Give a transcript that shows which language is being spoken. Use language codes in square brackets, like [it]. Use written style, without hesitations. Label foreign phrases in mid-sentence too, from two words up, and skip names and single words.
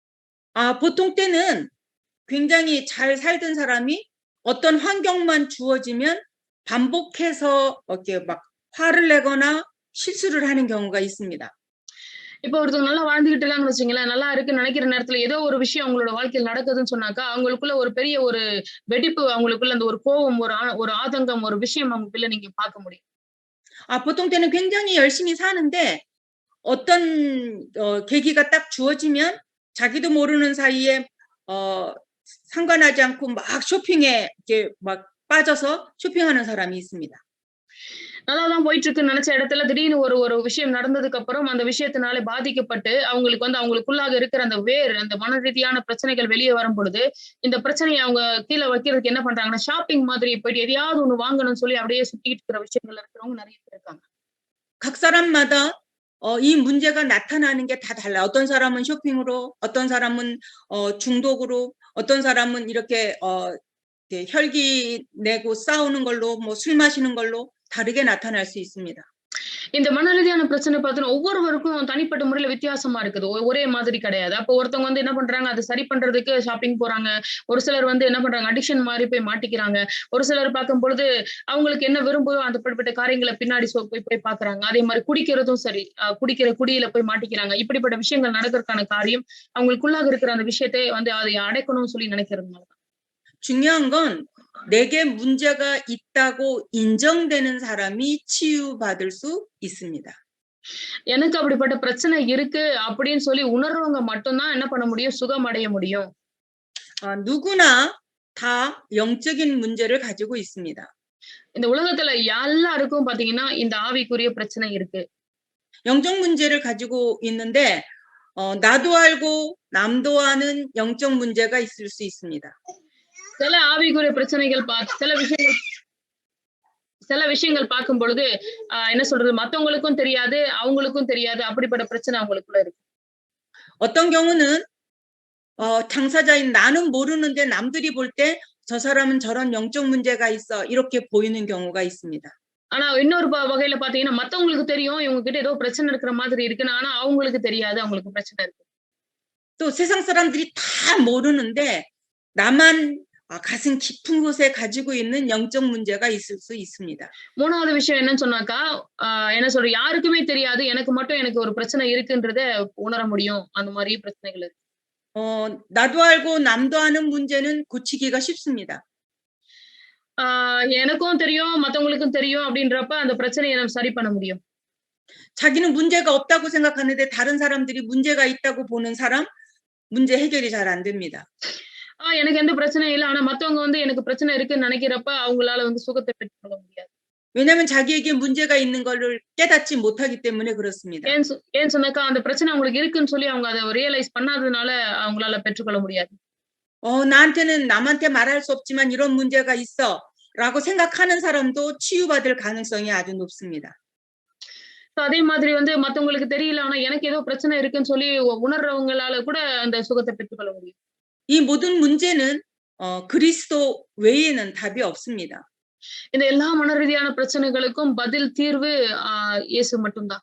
[ko] 보통 때는 굉장히 잘 살던 사람이 어떤 환경만 주어지면 반복해서 이렇게 막 화를 내거나 실수를 하는 경우가 있습니다. [ta] இப்போ ஒருத்தவங்க நல்லா வாழ்ந்துகிட்டு இருக்காங்கன்னு வச்சுக்கங்களேன், நல்லா இருக்குன்னு நினைக்கிற நேரத்துல ஏதோ ஒரு விஷயம் அவங்களோட வாழ்க்கையில நடக்குதுன்னு சொன்னாக்கா, அவங்களுக்குள்ள ஒரு பெரிய ஒரு வெடிப்பு, அவங்களுக்குள்ள அந்த ஒரு கோவம், ஒரு ஆதங்கம், ஒரு விஷயம் அவங்களுக்குள்ள நீங்க பார்க்க முடியும். [ko] 보통 때는 굉장히 열심히 사는데 어떤 계기가 딱 주어지면 자기도 모르는 사이에 어 상관하지 않고 막 쇼핑에 이렇게 막 빠져서 쇼핑하는 사람이 있습니다. [ta] நல்லா தான் போயிட்டு இருக்குன்னு நினைச்ச இடத்துல திடீர்னு ஒரு ஒரு விஷயம் நடந்ததுக்கு அப்புறம் அந்த விஷயத்தினால பாதிக்கப்பட்டு அவங்களுக்கு வந்து அவங்களுக்குள்ளாக இருக்கிற அந்த அந்த மன ரீதியான பிரச்சனைகள் வெளியே வரும் பொழுது இந்த பிரச்சனையை அவங்க கீழே வைக்கிறதுக்கு என்ன பண்றாங்கன்னா ஷாப்பிங் மாதிரி போயிட்டு எதையாவது ஒண்ணு வாங்கணும்னு சொல்லி அப்படியே சுத்திட்டு இருக்கிற விஷயங்கள் இருக்கிறவங்க நிறைய பேர் இருக்காங்க. [ko] 각 사람마다 이 문제가 나타나는 게 다 달라요. 어떤 사람은 쇼핑으로, 어떤 사람은 중독으로, 어떤 사람은 이렇게 이렇게 혈기 내고 싸우는 걸로, 뭐 술 마시는 걸로 다르게 나타날 수 있습니다. [ta] இந்த மன ரீதியான பிரச்சனை பார்த்தீங்கன்னா ஒவ்வொருவருக்கும் தனிப்பட்ட முறையில வித்தியாசமா இருக்குது. ஒரே மாதிரி கிடையாது. அப்போ ஒருத்தவங்க வந்து என்ன பண்றாங்க, அத சரி பண்றதுக்கு ஷாப்பிங் போறாங்க. ஒரு சிலர் வந்து என்ன பண்றாங்க, அடிக்ஷன் மாரி போய் மாட்டிக்கிறாங்க. ஒரு சிலர் பார்க்கும்பொழுது, அவங்களுக்கு என்ன விரும்புதோ அந்த அப்படிப்பட்ட காரியங்கள பின்னாடி போய் போய் பார்க்குறாங்க. அதே மாரி குடிக்கிறதும் சரி, குடிக்கிற குடியில போய் மாட்டிக்கிறாங்க. இப்படிப்பட்ட விஷயங்கள் நடக்கறதுக்கான காரியம், அவங்களுக்குள்ளாக இருக்கிற அந்த விஷயத்தை வந்து அதை அடைக்கணும்னு சொல்லி நினைக்கிறதுனால தான். [ko] 중요한 건 내게 문제가 있다고 인정되는 사람이 치유받을 수 있습니다. [ta] எனக்கு அப்படிப்பட்ட பிரச்சனை இருக்கு அப்படின்னு சொல்லி உணர்றவங்க மட்டும் தான் என்ன பண்ண முடியும், சுகம் அடைய முடியும். [ko] 누구나 다 영적인 문제를 가지고 있습니다. [ta] இந்த உலகத்துல எல்லாருக்கும் பாத்தீங்கன்னா, இந்த ஆவிக்குரிய பிரச்சனை இருக்கு. [ko] 영적 문제를 가지고 있는데 나도 알고 남도 아는 영적 문제가 있을 수 있습니다. [ta] சில ஆவிக்குரிய பிரச்சனைகள் சில விஷயங்கள் பார்க்கும் பொழுது, என்ன சொல்றது, மத்தவங்களுக்கும் தெரியாது, அவங்களுக்கும் தெரியாது. அப்படிப்பட்ட பிரச்சனை அவங்களுக்குள்ள இருக்கு. [ko] 어떤 경우는 당사자인 나는 모르는데 남들이 볼 때 저 사람은 저런 영적 문제가 있어 이렇게 보이는 경우가 있습니다. [ta] ஆனா இன்னொரு வகையில பாத்தீங்கன்னா, மத்தவங்களுக்கு தெரியும் இவங்க கிட்ட ஏதோ பிரச்சனை இருக்கிற மாதிரி இருக்குன்னு. ஆனா அவங்களுக்கு தெரியாது அவங்களுக்கு பிரச்சனை இருக்கு. [ko] 또 세상 사람들이 다 모르는데 나만 가슴 깊은 곳에 가지고 있는 영적 문제가 있을 수 있습니다. [ta] மூணாவது விஷயம் என்னன்னு சொன்னாக்கா, என்ன சொல்றது, யாருக்குமே தெரியாது. எனக்கு ஒரு பிரச்சனை இருக்குன்றத உணர முடியும். அந்த மாரி பிரச்சனைகள் இருக்கு. [ko] 나도 알고 남도 아는 문제는 고치기가 쉽습니다. [ta] எனக்கும் தெரியும், மத்தவங்களுக்கும் தெரியும் அப்படின்றப்ப அந்த பிரச்சனைய நம்ம சரி பண்ண முடியும். [ko] 자기는 문제가 없다고 생각하는데 다른 사람들이 문제가 있다고 보는 사람 문제 해결이 잘 안 됩니다. [ta] எனக்கு எந்த பிரச்சனையும் இல்ல. ஆனா மத்தவங்க வந்து எனக்கு பிரச்சனை இருக்குன்னு நினைக்கிறப்ப அவங்களால வந்து சுகத்தை பெற்றுக்கொள்ள முடியாது. [ko] 왜냐면 자기에게 문제가 있는 거를 깨닫지 못하기 때문에 그렇습니다. [ta] ஏன் சொன்னாக்கா அந்த பிரச்சனை அவங்களுக்கு இருக்குன்னு சொல்லி அவங்க அத ரியலைஸ் பண்ணாததுனால அவங்களால பெற்றுக்கொள்ள முடியாது. [ko] 나한테는 남한테 말할 수 없지만 이런 문제가 있어라고 생각하는 사람도 치유받을 가능성이 아주 높습니다. [ta] அதே மாதிரி வந்து மத்தவங்களுக்கு தெரியல. ஆனா எனக்கு ஏதோ பிரச்சனை இருக்குன்னு சொல்லி உணர்றவங்களால கூட அந்த சுகத்தை பெற்றுக்கொள்ள முடியும். [ko] 이 모든 문제는 그리스도 외에는 답이 없습니다. [ta] இந்த எல்லா மன ரீதியான பிரச்சனைகளுக்கும் பதில் தீர்வு இயேசு மட்டும் தான்.